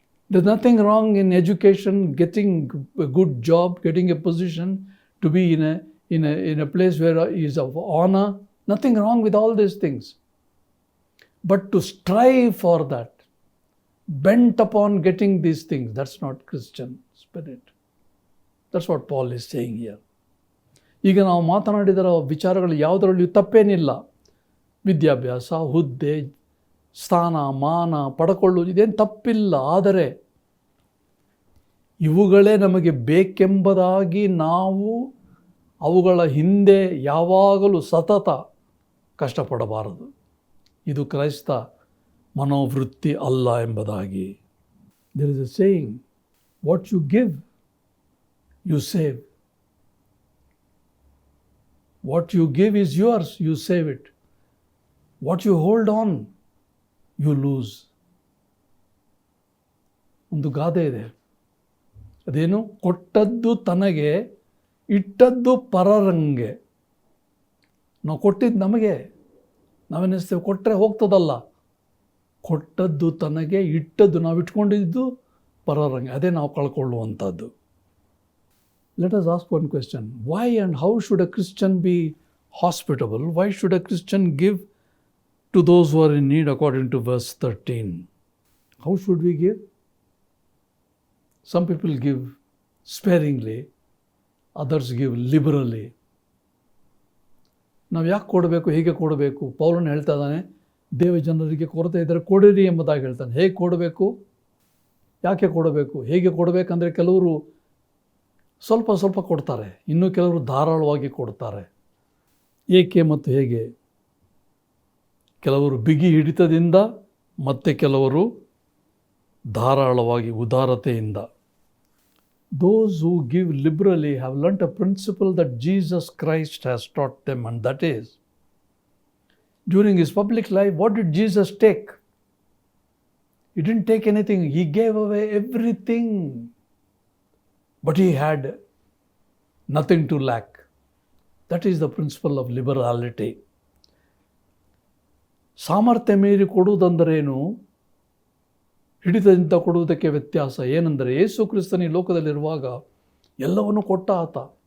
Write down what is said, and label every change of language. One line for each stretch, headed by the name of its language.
English: There's nothing wrong in education, getting a good job, getting a position, to be in a place where is of honor. Nothing wrong with all these things. But to strive for that, bent upon getting these things, that's not Christian spirit. That's what Paul is saying here.
Kannada: ಈಗ ನಾವು ಮಾತನಾಡಿದರ ವಿಚಾರಗಳು ಯಾವುದರಲ್ಲಿಯೂ ತಪ್ಪೇನಿಲ್ಲ. ವಿದ್ಯಾಭ್ಯಾಸ, ಹುದ್ದೆ, ಸ್ಥಾನ, ಮಾನ ಪಡ್ಕೊಳ್ಳುವುದು ಇದೇನು ತಪ್ಪಿಲ್ಲ. ಆದರೆ ಇವುಗಳೇ ನಮಗೆ ಬೇಕೆಂಬುದಾಗಿ ನಾವು ಅವುಗಳ ಹಿಂದೆ ಯಾವಾಗಲೂ ಸತತ ಕಷ್ಟಪಡಬಾರದು. ಇದು ಕ್ರೈಸ್ತ ಮನೋವೃತ್ತಿ ಅಲ್ಲ ಎಂಬುದಾಗಿ.
English: There is a saying, what you give you save. What you give is yours, you save it. What you hold on you lose.
Kannada: ಒಂದು ಗಾದೆ ಇದೆ, ಅದೇನು? ಕೊಟ್ಟದ್ದು ತನಗೆ, ಇಟ್ಟದ್ದು ಪರರಂಗೆ. ನಾವು ಕೊಟ್ಟಿದ್ದು ನಮಗೆ, ನಾವೇನಿಸ್ತೇವೆ ಕೊಟ್ಟರೆ ಹೋಗ್ತದಲ್ಲ. ಕೊಟ್ಟದ್ದು ತನಗೆ, ಇಟ್ಟದ್ದು ನಾವು ಇಟ್ಕೊಂಡಿದ್ದು ಪರರಂಗೆ. ಅದೇ ನಾವು ಕಳ್ಕೊಳ್ಳುವಂಥದ್ದು.
English: Let us ask one question. Why and how should a Christian be hospitable? Why should a Christian give to those who are in need according to verse 13? How should we give? Some people give sparingly, others give liberally.
Kannada: ನಾವು ಯಾಕೆ ಕೊಡಬೇಕು, ಹೇಗೆ ಕೊಡಬೇಕು? ಪೌಲನು ಹೇಳ್ತಾ ಇದ್ದಾನೆ, ದೇವಜನರಿಗೆ ಕೊರತೆ ಇದ್ದರೆ ಕೊಡಿರಿ ಎಂಬುದಾಗಿ ಹೇಳ್ತಾನೆ. ಹೇಗೆ ಕೊಡಬೇಕು, ಯಾಕೆ ಕೊಡಬೇಕು, ಹೇಗೆ ಕೊಡಬೇಕಂದ್ರೆ ಕೆಲವರು ಸ್ವಲ್ಪ ಕೊಡ್ತಾರೆ, ಇನ್ನು ಕೆಲವರು ಧಾರಾಳವಾಗಿ ಕೊಡ್ತಾರೆ. ಏಕೆ ಮತ್ತು ಹೇಗೆ? ಕೆಲವರು ಬಿಗಿ ಹಿಡಿತದಿಂದ, ಮತ್ತು ಕೆಲವರು ಧಾರಾಳವಾಗಿ ಉದಾರತೆಯಿಂದ.
English: Those who give liberally have learnt a principle that Jesus Christ has taught them, and that is, during his public life, what did Jesus take? He didn't take anything. He gave away everything. But he had nothing to lack. That is the principle of liberality.
Kannada: ಸಾಮರ್ಥ್ಯ ಮೀರಿ ಕೊಡುವುದಂದರೇನು, ಹಿಡಿತದಿಂದ ಕೊಡುವುದಕ್ಕೆ ವ್ಯತ್ಯಾಸ ಏನೆಂದರೆ, ಯೇಸು ಕ್ರಿಸ್ತನ ಈ ಲೋಕದಲ್ಲಿರುವಾಗ ಎಲ್ಲವನ್ನು ಕೊಟ್ಟ ಆತ.